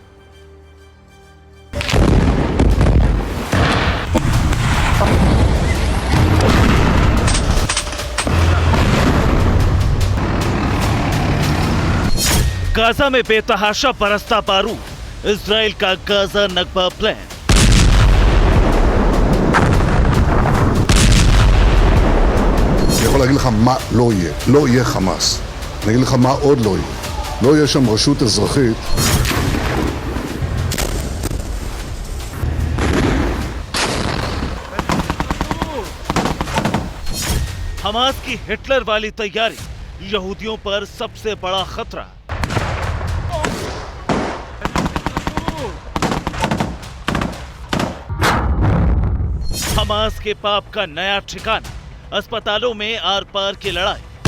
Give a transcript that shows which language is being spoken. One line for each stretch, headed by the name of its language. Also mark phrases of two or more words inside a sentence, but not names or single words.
Hindi: गाजा में बेतहाशा बरसता बारूद, इजराइल का गाजा नक्बा प्लान।
Hebrew: אני יכול להגיד לך מה לא יהיה. לא יהיה חמאס. אני אגיד לך מה עוד לא יהיה. לא יהיה שם רשות אזרחית.
Hindi: हमास की हिटलर वाली तैयारी, यहूदियों पर सबसे बड़ा खतरा। हमास के पाप का नया ठिकाना, अस्पतालों में आर पार की लड़ाई।